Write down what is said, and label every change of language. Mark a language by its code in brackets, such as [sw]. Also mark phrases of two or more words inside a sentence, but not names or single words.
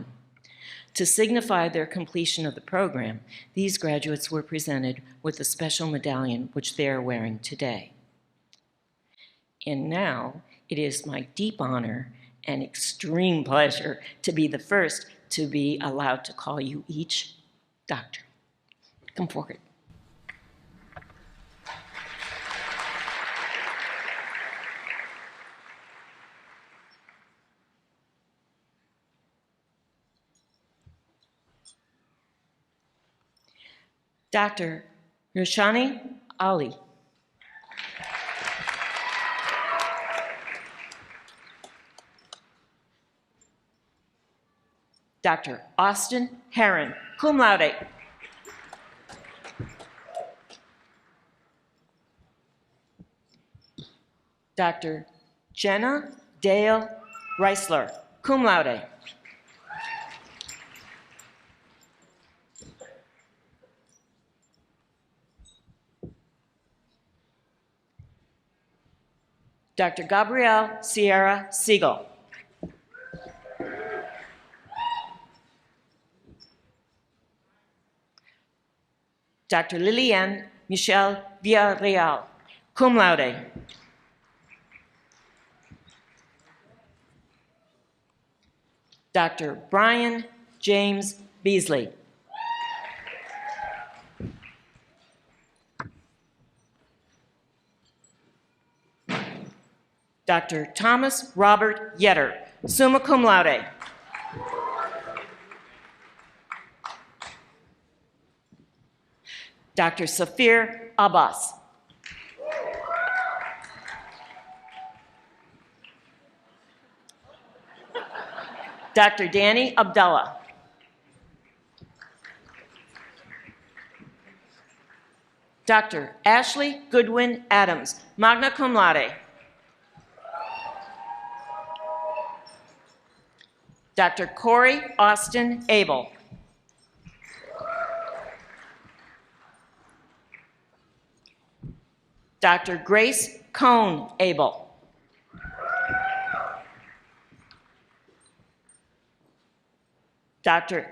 [en] To signify their completion of the program, these graduates were presented with a special medallion which they are wearing today. And now it is my deep honor and extreme pleasure to be the first to be allowed to call you each doctor. Come forward. Dr. Roshani Ali. Dr. Austin Herron, [la] cum laude. [en] Dr. Jenna Dale Reisler, [la] cum laude. [en] Dr. Gabrielle Sierra Siegel. Dr. Liliane Michelle Villarreal, [la] cum laude. [en] Dr. Brian James Beasley. Dr. Thomas Robert Yetter, [la] summa cum laude. [en] Dr. Safir Abbas. Dr. Danny Abdullah. Dr. Ashley Goodwin Adams, [la] magna cum laude. [en] Dr. Corey Austin Abel. Dr. Grace Cohn Abel. Dr.